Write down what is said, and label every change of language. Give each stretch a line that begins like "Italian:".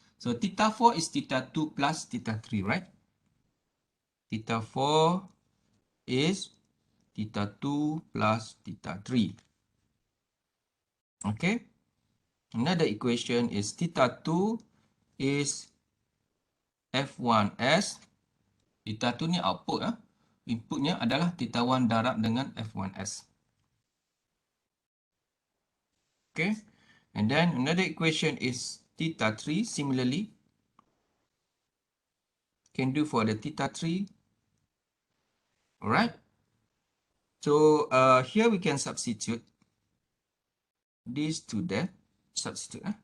English: So theta 4 is theta 2 plus theta 3, right? Theta 4 is theta 2 plus theta 3. Okay. Another equation is theta 2 is F1S.
Malay: Theta 2 ni output. Inputnya adalah theta 1 darab dengan F1S.
English: Okay. And then another equation is theta 3. Similarly, can do for the theta 3. Alright. So here we can substitute this to that. Substitute.